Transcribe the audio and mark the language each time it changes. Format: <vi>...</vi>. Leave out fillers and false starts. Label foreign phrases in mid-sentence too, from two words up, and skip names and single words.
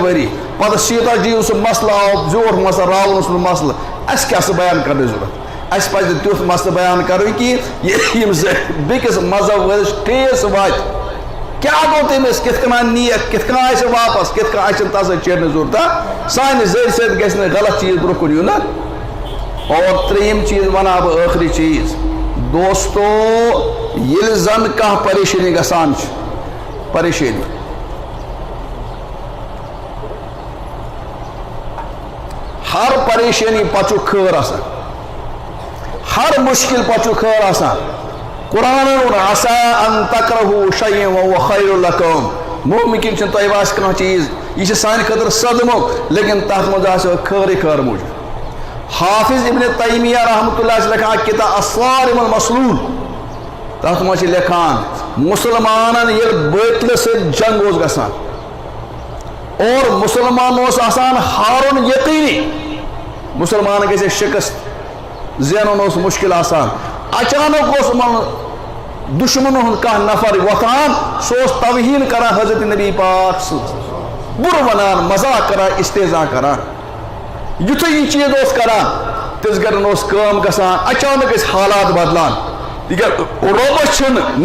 <ks>ؤری پتہٕ سیتا جی سُہ مسلہٕ آو زیوٗٹھ مسلہٕ راوُن اوس نہٕ مسلہٕ اَسہِ کیٛاہ سُہ بیان کرنٕچ ضروٗرت اَسہِ پَزِ نہٕ تیُتھ مسلہٕ بیان کَرُن کہِ یِم بیٚکِس مذہب وٲلِس ٹھیس واتہِ کیٛاہ گوٚو تٔمِس کِتھ کٔنۍ نِیَکھ کِتھ کٔنۍ آسہِ واپس کِتھ کٔنۍ آسہِ تَس سۭتۍ چیرنٕچ ضروٗرت سانہِ زٔرۍ سۭتۍ گژھِ نہٕ غلط چیٖز برونٛہہ کُن یُن اور ترٛیٚیِم چیٖز وَنہٕ بہٕ ٲخری چیٖز دوستو ییٚلہِ زن کانٛہہ پریشٲنی گژھان چھِ پریشٲنی ہر پریشانی پتہٕ چھُ خٲر آسان ہر مشکل پتہٕ چھُ خٲر آسان قرآن</ks> <ar>عسى ان تكرهوا شيئا وهو خير لكم</ar> <ks>ممکن چھُنہٕ تۄہہِ باسہِ کانٛہہ چیٖز یہِ چھِ سانہِ خٲطرٕ صدمُک لیکن تتھ منٛز آسہِ خٲرٕے خٲر موٗجوٗد حافظ ابن تیمیہ</ks> <ar>رحمۃ اللہ</ar> <ks>چھِ لیکھان کتاب الصارم المسلول تتھ منٛز چھِ لیکھان مسلمانن ییٚلہِ بٲطلہِ سۭتۍ جنگ اوس گژھان اور مسلمان اوس آسان ہارُن یقیٖنی مسلمان گژھِ ہے شکست زینُن اوس مشکل آسان اچانک اوس یِمن دشمنن ہُنٛد کانٛہہ نفر وۄتھان سُہ اوس توہیٖن کران حضرت نبی پاک سٕنٛز بُرٕ وَنان مذاق کران استحضاء کران یُتھُے یہِ چیٖز اوس کران تِژھ گرن اوس کٲم گژھان اچانک ٲسۍ حالات بدلان تِکیٛازِ رۄبس چھُنہٕ</ks>